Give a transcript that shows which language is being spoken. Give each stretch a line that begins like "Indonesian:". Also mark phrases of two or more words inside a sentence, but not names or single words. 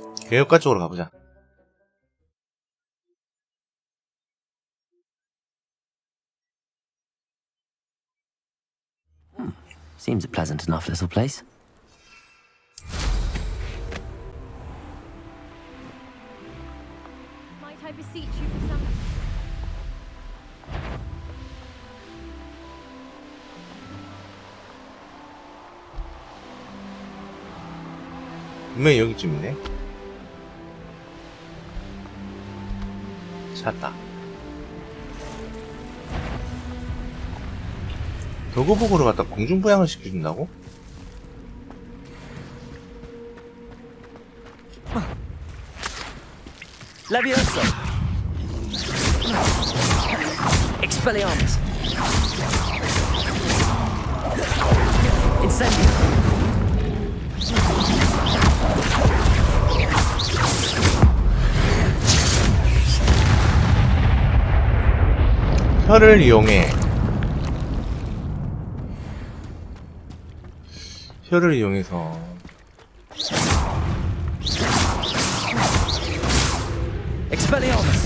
Korean: 개혁가 쪽으로 가보자.
English: Seems a pleasant enough little place. Might I beseech you for some...
Korean: 분명히 여기쯤 있네. 찾았다. 도구복으로 갖다 공중부양을 시켜준다고?
Latin: Levioso! Expelliarmus! Incendio!
Korean: 혀를 이용해. 혀를 이용해서
Latin: Expelliarmus!